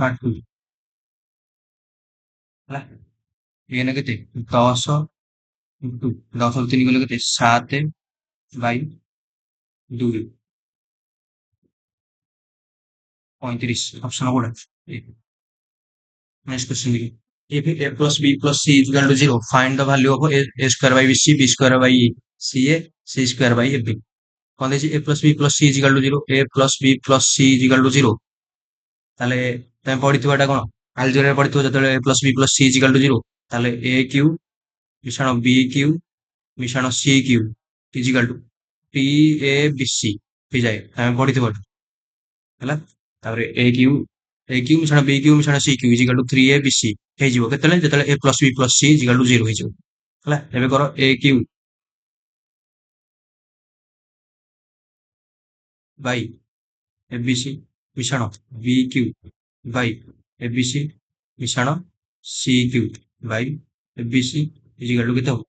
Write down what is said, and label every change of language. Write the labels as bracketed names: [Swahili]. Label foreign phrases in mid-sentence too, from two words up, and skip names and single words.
[Odia] ନା 2 ହେଲା। n କେତେ? 10 ଇଣ୍ଟୁ 10 ରୁ 3 ଗଲେ କେତେ? 7 ବାଇ 2 35। ଅପସନ କୋଉଟା? [English] next question [Odia] ଦେଖି। [English] If a plus b plus c is equal to 0, find the value of a square by bc, b square by ca, c square by ab। [Odia] କଣ ଦେଇଛି? [English] a plus b plus c is equal to 0, a plus b plus c is equal to 0। [Odia] ତାହେଲେ ତମେ ପଢିଥିବ ଏଟା କଣ? ଆଲଜେବ୍ରାରେ ପଢିଥିବ, ଯେତେବେଳେ [English] a plus b plus c is equal to 0, [Odia] ତାହେଲେ a କ୍ୟୁ ମିଶାଣ b କ୍ୟୁ ମିଶାଣ c କ୍ୟୁ [English] is equal to t a b c [Odia] ହେଇଯାଏ। ତମେ ପଢିଥିବ ଏଟା ହେଲା। ତାପରେ a କ୍ୟୁ ମିଶାଣ b କ୍ୟୁ ମିଶାଣ c କ୍ୟୁ [English] is equal to 3a b c [Odia] ହେଇଯିବ କେତେବେଳେ? ଯେତେବେଳେ [English] a plus b plus c is equal to 0 [Odia] ହେଇଯିବ ହେଲା। ଏବେ କର a କ୍ୟୁ ବାଇ ଏ ବି ସି ମିଶାଣ ବି କ୍ୟୁ ବାଇ ଏ ବି ସି ମିଶାଣ ସି କ୍ୟୁ ବାଇ ଏ ବି ସି [English] equal to [Odia] କେତେ ହବ?